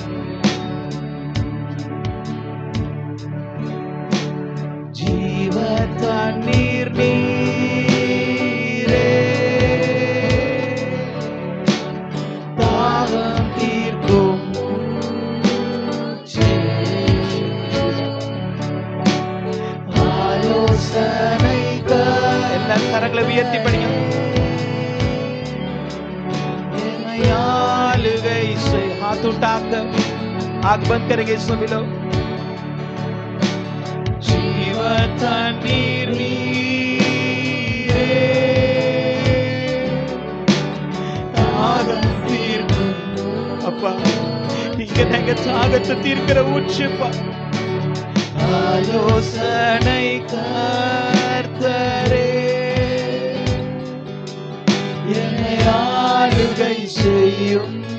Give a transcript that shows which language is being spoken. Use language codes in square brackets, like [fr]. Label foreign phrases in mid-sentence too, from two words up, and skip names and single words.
[ta] ஜீவ தண்ணீர் நீரே, தாகம் தீர்க்கும் ஆலோசனைகள். எல்லாரும் கரங்களை உயர்த்தி படிங்க. என்னை ஆளுகை செய். [hi] हाथ उठाकर आंख बंद करेंगे सभी लोग. [ta] जीव तண்ணீர் நீரே, தாகம் தீர்க்கும். அப்பா, இங்க நாங்க தாகத்தை தீர்க்கிற ஊற்றுப்பா. ஆலோசனை கர்த்தரே, என்னை ஆளுகை செய்யும்.